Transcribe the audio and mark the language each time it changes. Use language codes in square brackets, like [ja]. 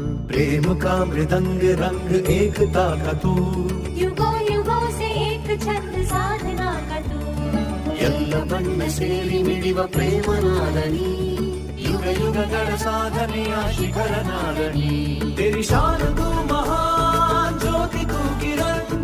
[hi] प्रेम का मृदंग रंग एकता का तू, युगों युगों से एक छंद साधना का तू। [kn] ಎಲ್ಲ ಬಣ್ಣ ಸೇರಿ ಮಿಡಿವ ಪ್ರೇಮ ನಾದನಿ, ಯುಗ ಯುಗಗಳ ಸಾಧನೆಯ ಶಿಖರ ನಾದನಿ। [hi] तेरी शान तू महान ज्योति तू किरण,